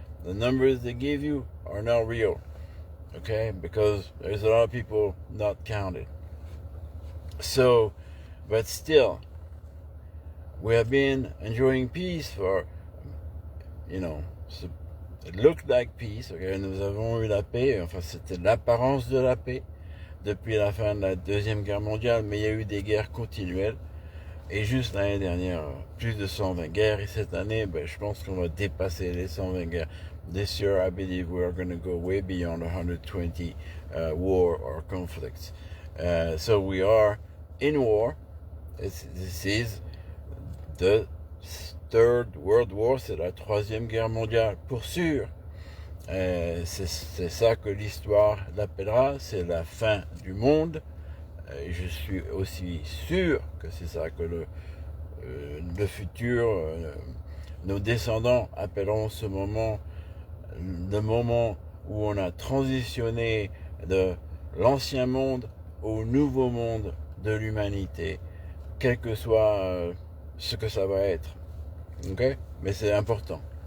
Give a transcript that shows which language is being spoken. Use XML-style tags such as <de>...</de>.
<en>The numbers they give you are not real, okay? Because there's a lot of people not counted. So, but still, we have been enjoying peace for, it looked like peace, okay?</en> <fr>Nous avons eu la paix, enfin c'était l'apparence de la paix depuis la fin de la Deuxième Guerre mondiale, mais il y a eu des guerres continuelles. Et juste l'année dernière, plus de 120 guerres. Et cette année, je pense qu'on va dépasser les 120 guerres.</fr> <en>This year, I believe we are going to go way beyond 120 war or conflicts. So we are in war. This is the Third World War.</en> <fr>C'est la troisième guerre mondiale, pour sûr. C'est ça que l'histoire l'appellera. C'est la fin du monde. Je suis aussi sûr que c'est ça que le futur, nos descendants appelleront ce moment le moment où on a transitionné de l'ancien monde au nouveau monde de l'humanité, quel que soit ce que ça va être. Ok? Mais c'est important.</fr>